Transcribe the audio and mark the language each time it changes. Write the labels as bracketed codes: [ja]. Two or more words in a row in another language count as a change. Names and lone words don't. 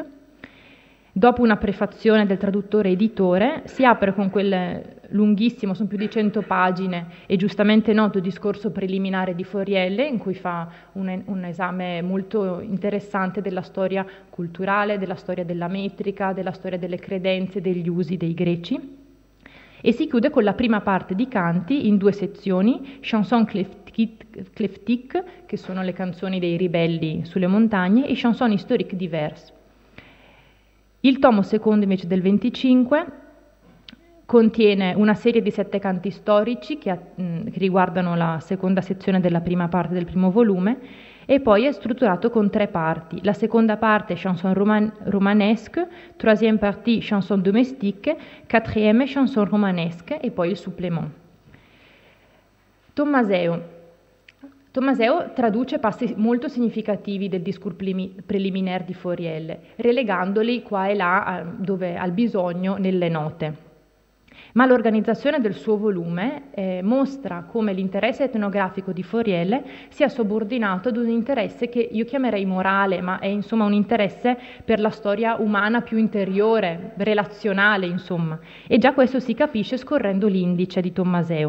[it] Dopo una prefazione del traduttore editore si apre con quel lunghissimo, sono più di 100 pagine, e giustamente noto discorso preliminare di Fauriel, in cui fa un esame molto interessante della storia culturale, della storia della metrica, della storia delle credenze, degli usi dei greci. E si chiude con la prima parte di canti in 2 sezioni, [fr] chanson cleftique, [it] che sono le canzoni dei ribelli sulle montagne, e [fr] chanson historique diverse. [it] Il tomo secondo invece del 25 contiene una serie di 7 canti storici che riguardano la seconda sezione della prima parte del primo volume, e poi è strutturato con 3 parti. La seconda parte [fr] chanson romanesque, troisième partie chanson domestique, quatrième chanson romanesque [it] e poi il supplément. Tommaseo traduce passi molto significativi del [fr] discours preliminaire [it] di Fauriel, relegandoli qua e là dove al bisogno nelle note. Ma l'organizzazione del suo volume mostra come l'interesse etnografico di Fauriel sia subordinato ad un interesse che io chiamerei morale, ma è insomma un interesse per la storia umana più interiore, relazionale insomma, e già questo si capisce scorrendo l'indice di Tommaseo.